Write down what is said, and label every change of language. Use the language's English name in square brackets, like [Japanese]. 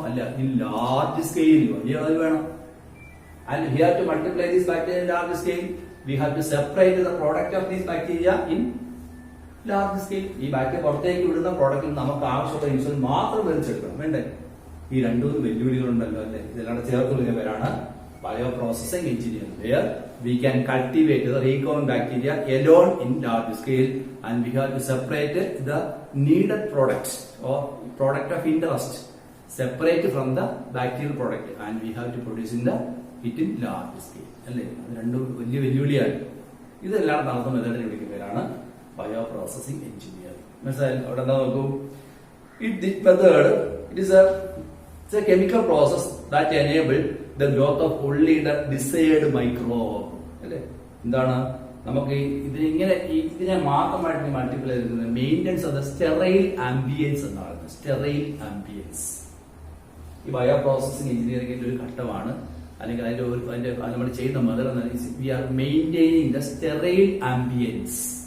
[English] അല്ല, in large scale, [Malayalam] വലിയ അളവിൽ വേണം. [English] And we have to multiply these bacteria in large scale. We have to separate the product of these bacteria in large scale. [Malayalam] ഈ bacteria പുറത്തേക്ക് വിടുന്ന പ്രോഡക്റ്റിൽ നമുക്ക് ആവശ്യമുള്ള ഇൻസുലിൻ മാത്രം വലിച്ചെടുക്കണം. വേണ്ടേ? ഈ 2 വെല്ലുവിളികളുണ്ടല്ലോ അല്ലെ. ഇതെല്ലാം ചേർത്ത് വിളിക്കുന്ന പേരാണ് bio processing engineering. [English] Where we can cultivate the recurrent bacteria alone in large scale and we have to separate the needed products or product of interest separate from the bacterial product and we have to produce it in large scale. [Malayalam] അല്ലേ? അത് 2 വലിയ വെല്ലുവിളിയാണ്. ഇതെല്ലാം നടത്തുന്ന മെത്തേഡിനെ വിളിക്കുന്ന പേരാണ് bio processing engineering. മനസ്സിലായി? അവിടെ എന്താ നോക്കൂ. [English] This method is a chemical process that enable the growth of only the desired microbe. [Malayalam] അല്ലേ? എന്താണ് നമുക്ക് ഇതിനെ മാത്രമായിട്ട് മൾട്ടിപ്ലൈ ചെയ്തിരിക്കുന്നത് [English] maintenance of the sterile ambience [Malayalam] എന്നാണ്. സ്റ്റെറൈൽ ആംബിയൻസ് ഈ ബയോ പ്രോസസിംഗ് എഞ്ചിനീയറിംഗിന്റെ ഒരു ഘട്ടമാണ്. അല്ലെങ്കിൽ അതിന്റെ നമ്മൾ ചെയ്യുന്ന method [English] We are maintaining the sterile ambience.